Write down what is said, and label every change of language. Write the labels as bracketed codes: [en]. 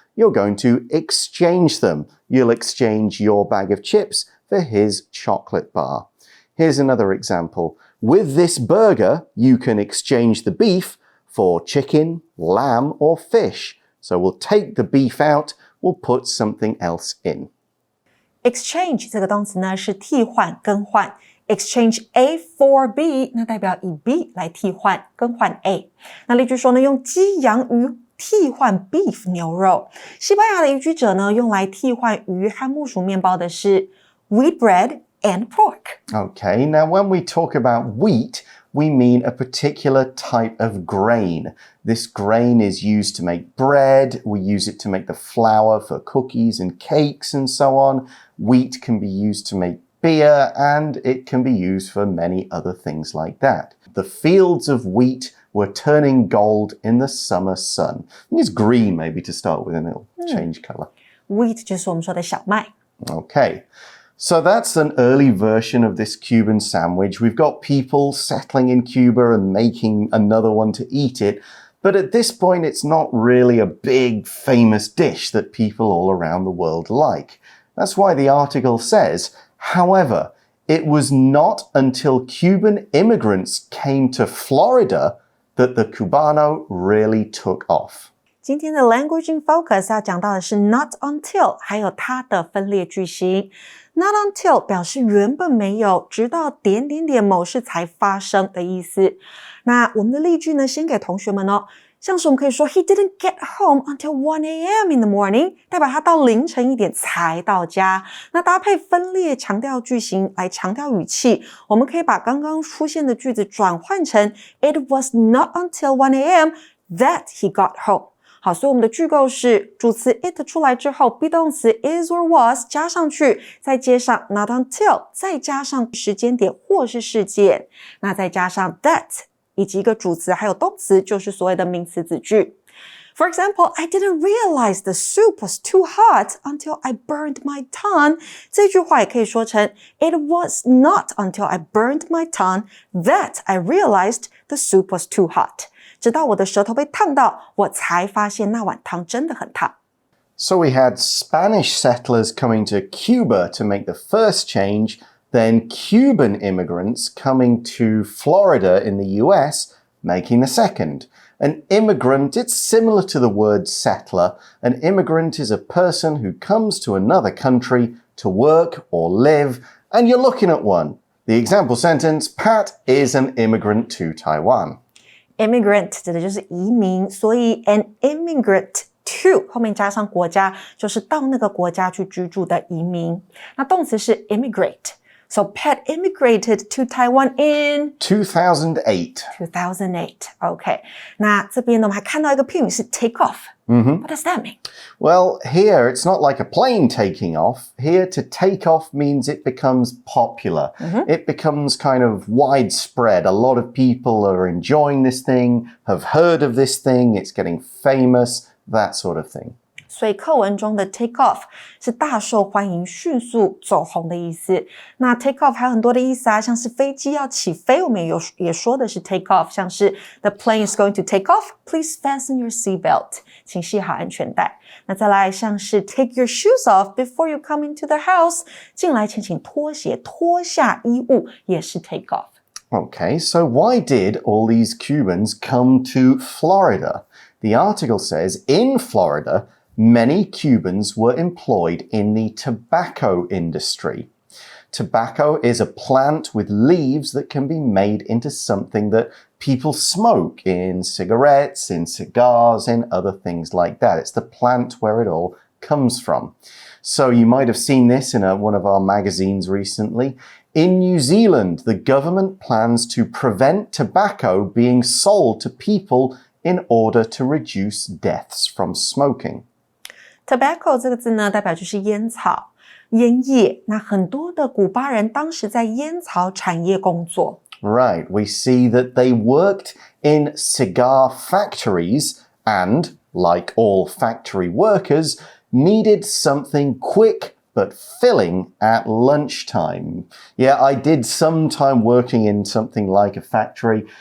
[en] You're going to exchange them. You'll exchange your bag of chips for his chocolate bar. Here's another example. With this burger, you can exchange the beef for chicken, lamb, or fish. So we'll take the beef out, we'll put something else in. [zh] Exchange 这个动词呢是替换、更换。 [en] Exchange A for B， [zh] 那代表以 B 来替换、更换 A。那例句说呢，用鸡、羊、鱼替换 beef 牛肉。西班牙的移居者呢，用来替换鱼和木薯面包的是 [en] wheat bread and pork. Okay, now when we talk about wheat, we mean a particular type of grain. This grain is used to make bread. We use it to make the flour for cookies and cakes and so on. Wheat can be used to make beer and it can be used for many other things like that. The fields of wheat were turning gold in the summer sun. I think it's green maybe to start with and it'll change color. [zh] Wheat 就是我们说的小麦。 [en] Okay. So that's an early version of this Cuban sandwich. We've got people settling in Cuba and making another one to eat it. But at this point, it's not really a big, famous dish that people all around the world like. That's why the article says, however, it was not until Cuban immigrants came to Florida that the Cubano really took off. [zh] 今天的 Language in Focus 要讲到的是 not until 还有它的分裂句型。 Not until 表示原本没有，直到点点点某事才发生的意思。那我们的例句呢，先给同学们哦。像是我们可以说 [en] He didn't get home until 1 a.m. in the morning， [zh] 代表他到凌晨1点才到家。那搭配分裂强调句型来强调语气，我们可以把刚刚出现的句子转换成 [en] It was not until 1 a.m. that he got home。 [zh] 好，所以我们的句构是主词 it 出来之后 be 动词 is or was 加上去，再接上 not until， 再加上时间点或是事件，那再加上 that 以及一个主词还有动词，就是所谓的名词子句。 [en] For example, I didn't realize the soup was too hot until I burned my tongue. [zh] 这句话也可以说成 [en] It was not until I burned my tongue that I realized the soup was too hot. [zh] 直到我的舌头被烫到，我才发现那碗汤真的很烫。 [en] So we had Spanish settlers coming to Cuba to make the first change, then Cuban immigrants coming to Florida in the US, making the second. An immigrant, it's similar to the word settler. An immigrant is a person who comes to another country to work or live, and you're looking at one. The example sentence, Pat is an immigrant to Taiwan. [zh] Immigrant 指的就是移民，所以 an immigrant to 后面加上国家，就是到那个国家去居住的移民。那动词是 [en] immigrate。So Pat immigrated to Taiwan in 2008. 2008. OK. [zh] 那这边呢，我们还看到一个片语是 take off. [en] What does that mean? Well, here it's not like a plane taking off. Here to take off means it becomes popular. It becomes kind of widespread. A lot of people are enjoying this thing, have heard of this thing, it's getting famous, that sort of thing. [zh] 所以课文中的 take off 是大受欢迎、迅速走红的意思。那 take off 还有很多的意思啊，像是飞机要起飞，我们也说的是 take off， 像是 [en] the plane is going to take off, please fasten your seatbelt， [zh] 请系好安全带。那再来像是 [en] take your shoes off before you come into the house， [zh] 进来前请脱鞋，脱下衣物也是 take off。 [en] Okay, so why did all these Cubans come to Florida? The article says, in Florida, many Cubans were employed in the tobacco industry. Tobacco is a plant with leaves that can be made into something that people smoke in cigarettes, in cigars, in other things like that. It's the plant where it all comes from. So you might have seen this in one of our magazines recently. In New Zealand, the government plans to prevent tobacco being sold to people in order to reduce deaths from smoking. [zh] Tobacco 这个字呢，代表就是烟草、烟叶。那很多的古巴人当时在烟草产业工作。 [en] Right, we see that they worked in cigar factories and, like all factory workers, needed something quick but filling at lunchtime. Yeah, I did some time working in something like a factory.